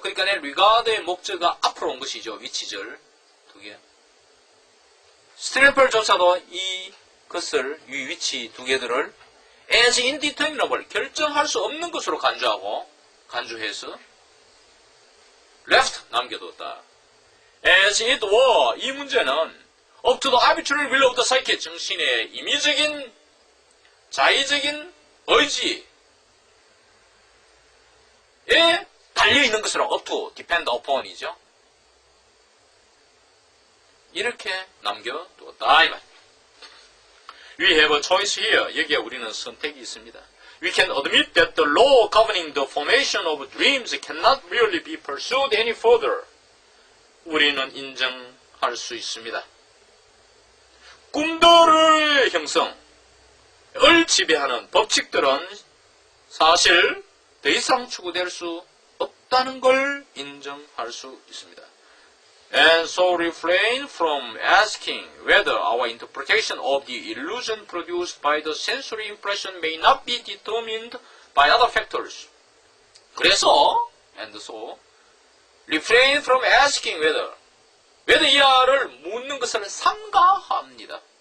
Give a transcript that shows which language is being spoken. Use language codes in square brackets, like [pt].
[ko] 그러니까 regard의 목적어가 앞으로 온 것이죠. 위치절 두 개. 스트림페일조차도 이것을 이 위치 두 개들을 [en] as indeterminable [ko] 결정할 수 없는 것으로 간주해서 left 남겨뒀다. [en] As it were, [ko] 이 문제는 [en] up to the arbitrary will of the psyche, [ko] 정신의 임의적인, 자의적인 의지에 달려있는 것으로 [en] up to, depend upon이죠. [ko] 이렇게 남겨두었다. 이 말. [en] We have a choice here. [ko] 여기에 우리는 선택이 있습니다. [en] We can admit that the law governing the formation of dreams cannot really be pursued any further. [ko] 우리는 인정할 수 있습니다. 꿈들의 형성을 지배하는 법칙들은 사실 더 이상 추구될 수 없다는 걸 인정할 수 있습니다. [en] And so refrain from asking whether our interpretation of the illusion produced by the sensory impression may not be determined by other factors. [ko] 그래서, [en] and so, refrain from asking whether [ko] 이하를 묻는 것을 삼가합니다.